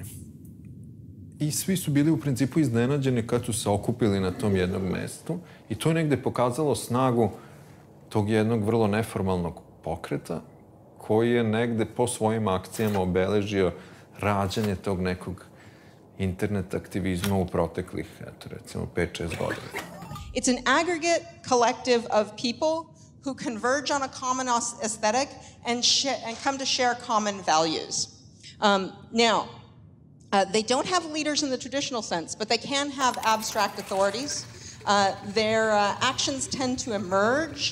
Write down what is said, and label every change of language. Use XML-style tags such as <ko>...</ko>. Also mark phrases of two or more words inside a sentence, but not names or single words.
<sr>I svi su bili u principu iznenađeni kad su se okupili na tom jednom mestu i to je negde pokazalo snagu tog jednog vrlo neformalnog pokreta koji je negde po svojim akcijama obeležio rađanje tog nekog internet aktivizma u proteklih, eto, recimo, 5-6 godina.</sr> <en>It's an aggregate collective of people who converge on a common aesthetic and come to share common values. They don't have leaders in the traditional sense, but they can have abstract authorities. Their actions tend to emerge.</en>